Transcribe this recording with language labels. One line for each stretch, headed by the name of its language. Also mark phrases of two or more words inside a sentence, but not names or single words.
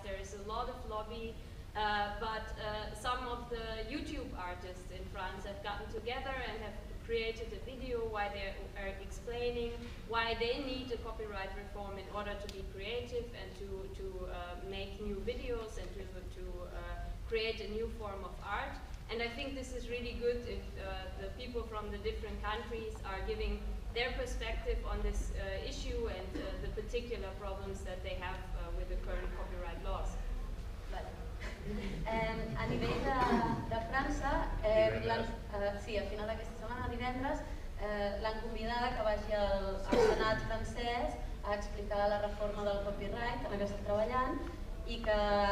English: There is a lot of lobby, but some of the YouTube artists in France have gotten together and have created a video why they are explaining why they need a copyright reform in order to be creative and to make new videos and to create a new form of art. And I think this is really good if the people from the different countries are giving their perspective on this issue and the particular problems that they have with the current copyright laws.
Catalan: A nivell de França, sí, a final d'aquesta setmana, divendres, l'han convidada que vagi al Senat francès a explicar la reforma del copyright en què està treballant i que explica